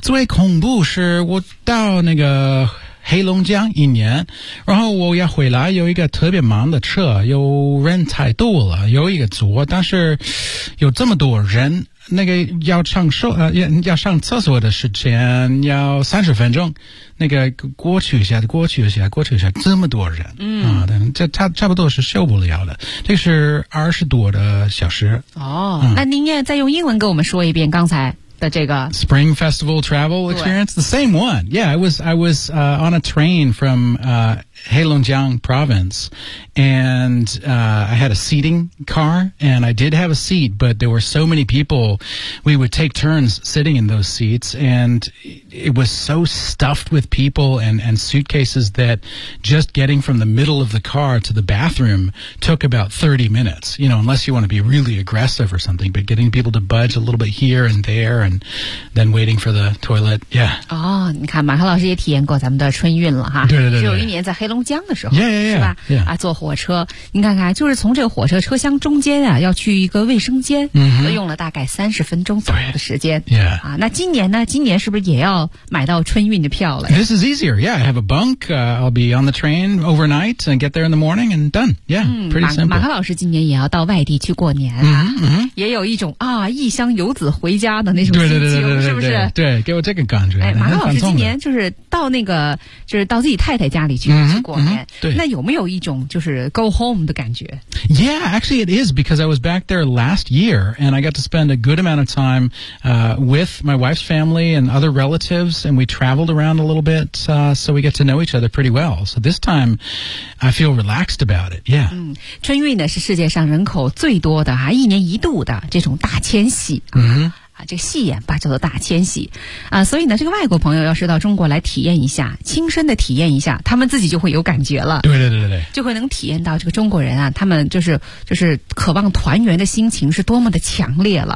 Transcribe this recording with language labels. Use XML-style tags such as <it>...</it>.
<zh>最恐怖是我到那个黑龙江一年，然后我要回来，有一个特别忙的车，有人太多了，有一个座，但是有这么多人，那个要上厕所的时间要30分钟，那个过去一下，这么多人，这差不多是受不了的，这是20多小时。哦，那您也再用英文给我们说一遍刚才。</zh> <en>Spring Festival travel experience, the same one. Yeah, I was on a train from Heilongjiang province, and I had a seating car, and I did have a seat, but there were so many people, we would take turns sitting in those seats, and it was so stuffed with people and suitcases that just getting from the middle of the car to the bathroom took about 30 minutes, you know, unless you want to be really aggressive or something, but getting people to budge a little bit here and there and then waiting for the toilet, yeah.</en> <zh>哦，你看马克老师也体验过咱们的春运了哈。对。有一年在黑龙江的时候。</zh> <en>Yeah.</en> <zh>啊，坐火车。你看看，就是从这个火车车厢中间啊，要去一个卫生间，用了大概30分钟左右的时间。</zh> <en>Yeah.</en> <zh>啊，那今年呢？今年是不是也要买到春运的票了？</zh> <en>This is easier. Yeah, I have a bunk. I'll be on the train overnight and get there in the morning and done. Yeah, pretty simple.</en> <zh>马克老师今年也要到外地去过年啊。也有一种啊，异乡游子回家的那种。对，给我这个感觉。哎，马老师今年就是到那个，就是到自己太太家里去过年。对，那有没有一种就是</zh> <en>go home</en> <zh>的感觉</zh> <en>？Yeah, actually, it is because I was back there last year, and I got to spend a good amount of time with my wife's family and other relatives, and we traveled around a little bit, so we get to know each other pretty well. So this time, I feel relaxed about it. Yeah.</en> <zh>春运呢是世界上人口最多的啊，一年一度的这种大迁徙。啊，这个戏言吧叫做大迁徙啊，所以呢这个外国朋友要是到中国来体验一下，亲身的体验一下，他们自己就会有感觉了。对对对对，就会能体验到这个中国人啊，他们就是渴望团圆的心情是多么的强烈了。</zh>